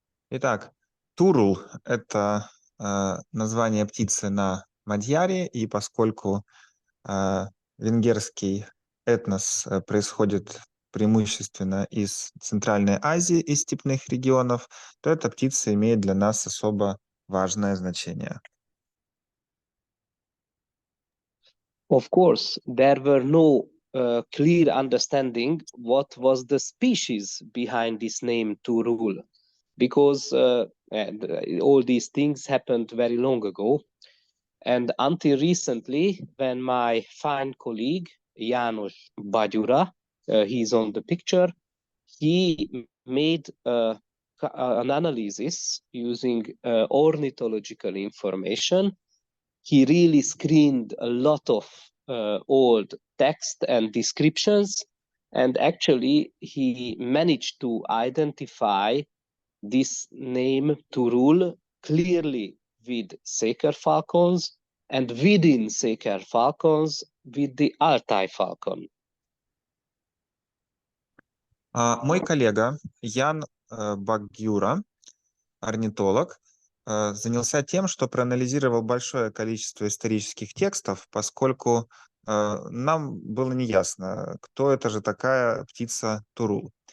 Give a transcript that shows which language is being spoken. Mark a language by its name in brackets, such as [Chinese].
[Russian] Итак, турул – это название птицы на мадьяре, и поскольку венгерский этнос происходит преимущественно из Центральной Азии, из степных регионов, то эта птица имеет для нас особо важное значение. [English] Of course, there were no clear understanding what was the species behind this name turul, because all these things happened very long ago. And until recently, when my fine colleague, János Bagyura, he's on the picture, he made an analysis using ornithological information. He really screened a lot of old text and descriptions, and actually he managed to identify this name turul clearly with Saker falcons, and within Saker falcons with the Altai falcon. [Russian] Мой коллега Ян Багюра, орнитолог, занялся тем, что проанализировал большое количество исторических текстов, поскольку нам было неясно, кто это же такая птица турул.